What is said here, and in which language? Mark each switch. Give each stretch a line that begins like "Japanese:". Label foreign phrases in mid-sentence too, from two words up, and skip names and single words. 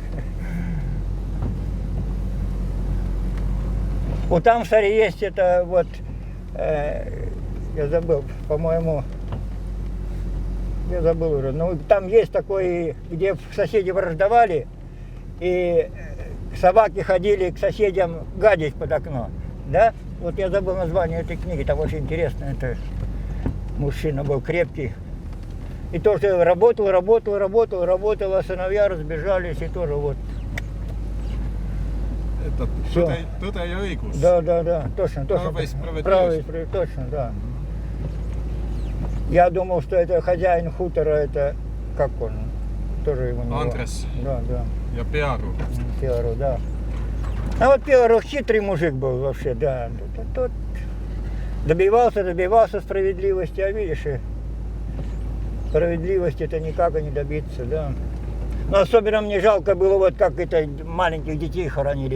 Russian: Вот там, смотри, есть это вот, я забыл, по-моему, я забыл уже, но там есть такой, где соседи враждовали, и собаки ходили к соседям гадить под окно, да? Вот я забыл название этой книги, там очень интересно, это мужчина был крепкий. И тоже работал, а сыновья разбежались, и тоже вот. Это tõde ja õigus. Да, точно. Правый, точно, да. Я думал, что это хозяин хутора, это, как он, тоже его не Андрес. Да.
Estonian: Ja Pearu. Pearu,
Russian: да. А вот Pearu хитрый мужик был вообще, да. Тот добивался справедливости, а видишь, и справедливости-то никак и не добиться, да. Но особенно мне жалко было, вот как это маленьких детей хоронили.